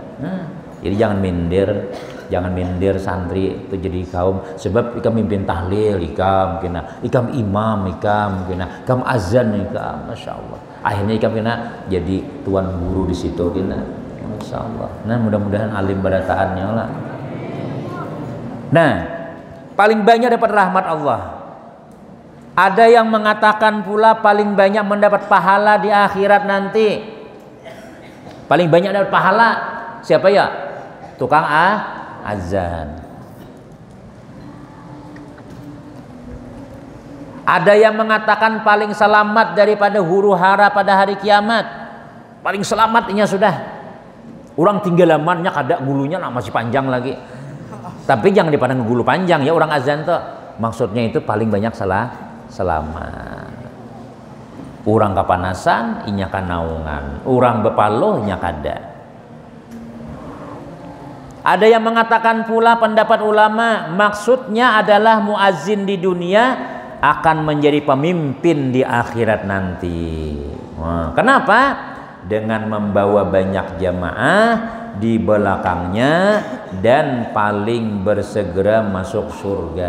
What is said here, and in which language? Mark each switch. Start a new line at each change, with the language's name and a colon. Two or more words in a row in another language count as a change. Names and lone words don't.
Banjar: Jadi jangan minder santri itu jadi kaum, sebab ikam mimpin tahlil, ikam imam, ikam azan,
Arabic: ما شاء الله.
Banjar: Akhirnya ikam jadi tuan guru di situ,
Arabic: ما شاء الله.
Banjar: Nah mudah-mudahan alim barataannya lah. Nah paling banyak dapat rahmat Allah.
Indonesian: Ada yang mengatakan pula paling banyak mendapat pahala di akhirat nanti. Paling banyak dapat pahala siapa ya? Tukang azan. Ada yang mengatakan paling selamat daripada huru hara pada hari kiamat. Paling selamatnya sudah.
Banjar: Orang tinggal lamannya kada gulunya masih panjang lagi. Tapi jangan dipandang gulu panjang ya orang azan tuh.
Indonesian: Maksudnya itu paling banyak selamat.
Banjar: Orang kapanasan inya kanaungan, orang bepaloh inya kada.
Indonesian: Ada yang mengatakan pula pendapat ulama, maksudnya adalah muazin di dunia akan menjadi pemimpin di akhirat nanti. Kenapa? Dengan membawa banyak jamaah di belakangnya dan paling bersegera masuk surga.